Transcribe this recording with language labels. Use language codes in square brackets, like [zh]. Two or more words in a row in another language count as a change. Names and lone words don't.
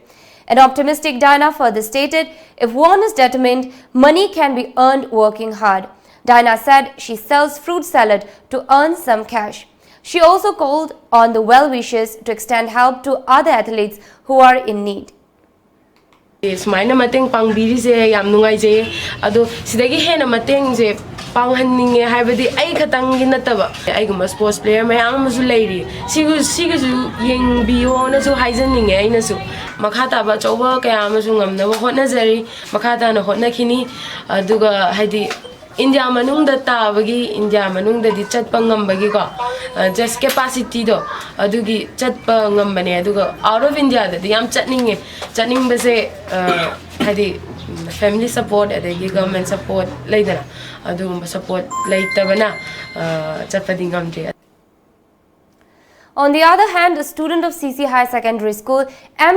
[en] An optimistic Diana further stated, if one is determined, money can be earned working hard. Diana said she sells fruit salad to earn some cash. She also called on the well-wishers to extend help to other athletes who are in need. [mni] Sumaina mateng pangbiri yam nungai je ado sidagi hena mateng je panghanninge haibadi ai khatang gi nataba ai guma sports player mayam masu leiri sigu yeng biyo na su haijaninge ai na su makhata ba choba kaya masu ngamna hotna jari makhata na hotna khini aduga haidi India manungda tabagi India manungda di chatpa ngambagi ko [en] just capacity [mni] do adugi chatpa ngambane aduga [en] out of India [mni] da yam chatning base hadi [en] family support [mni] adagi [en] government support [mni] laidana adu support laitabana chatpa dingamje. [en] On the other hand, a student of CC High Secondary School, M.